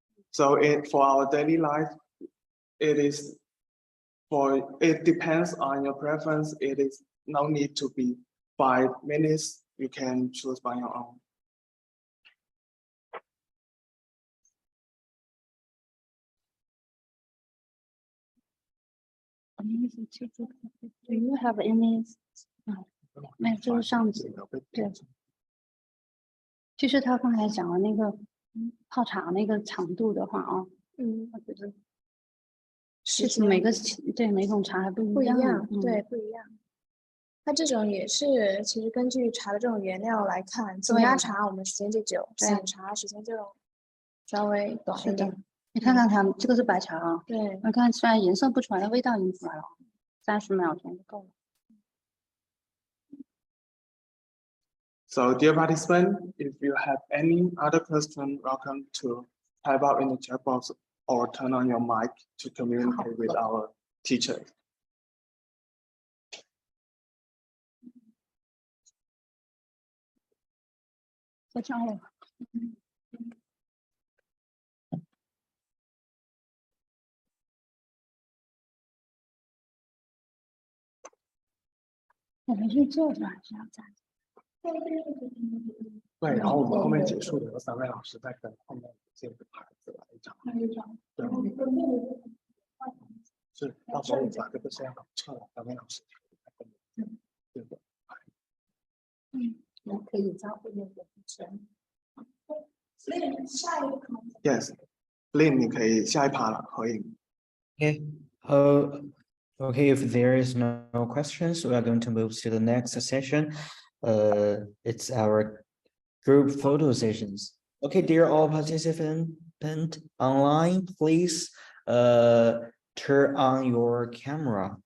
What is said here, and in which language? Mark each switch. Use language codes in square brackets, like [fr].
[en] So for our daily life, it depends on your preference. It is no need to be 5 minutes. You can choose by your own. Do you have any？ [zh] 没有，就是上次对。其实他刚才讲的那个泡茶那个长度的话啊，我觉得其实每种茶还不一样，对，不一样。它这种也是，其实根据茶的这种原料来看，紧压茶我们时间就久，散茶时间就稍微短一点。你看看它，这个是白茶啊，对，你看虽然颜色不出来，但味道已经出来了，30秒钟就够了。 [en] So, dear participant, if you have any other question, welcome to type out in the chat box or turn on your mic to communicate with our teacher. [zh] 再加了。我们是坐着还是要站着？对，然后我们后面结束的有3位老师在跟后面这个牌子来讲。对，是到时候我把这个先撤了，3位老师这个牌。我可以招呼那个主持人。所以下一个可能 Yes, Lin， 你可以下一趴了，合影。 [en] Okay. Okay, if there is no questions, we are going to move to the next session. It's our group photo sessions. Okay, dear all participants online, please turn on your camera.